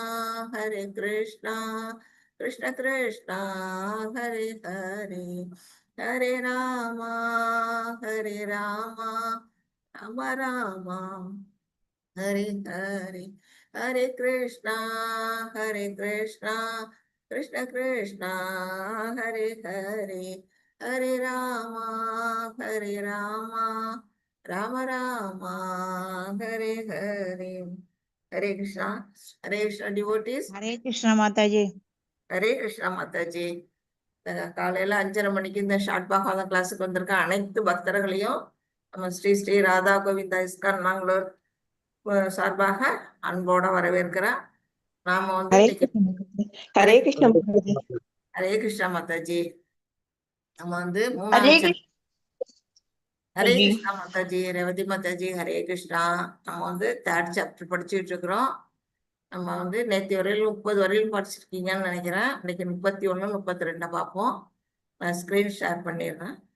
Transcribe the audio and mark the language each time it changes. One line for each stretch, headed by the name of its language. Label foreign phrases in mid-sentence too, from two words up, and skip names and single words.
Sanskrit: कृष्ण कृष्ण हरे हरे हरे राम राम राम हरे हरे हरे कृष्णा कृष्ण कृष्ण हरे हरे हरे राम राम राम हरे हरे।
Hindi: हरे कृष्णा डिवोटीज। हरे कृष्ण माताजी। हरे कृष्णा माताजी।
Tamil: காலையில 5:30 மணிக்கு இந்த ஷார்ட் பாகாத கிளாஸுக்கு வந்திருக்க அனைத்து பக்தர்களையும் நம்ம ஸ்ரீ ஸ்ரீ ராதா கோவிந்தா இஸ்கான் நாங்களூர் சார்பாக அன்போட வரவேற்கிறேன். நாம வந்து
Hindi: हरे कृष्ण माताजी। हरे कृष्णा माताजी।
Tamil: நம்ம வந்து மூணாவது
Hindi: हरे कृष्णा माताजी
Tamil: ரேவதி
Hindi: माताजी हरे कृष्णा.
Tamil: நம்ம வந்து
English: 3rd chapter
Tamil: படிச்சுட்டு இருக்கிறோம். நம்ம வந்து நேற்று வரையிலும் 30 வரையிலும் படிச்சிருக்கீங்கன்னு நினைக்கிறேன். இன்னைக்கு 31 32 பார்ப்போம். நான்
English: screen share
Tamil: பண்ணிடுறேன்.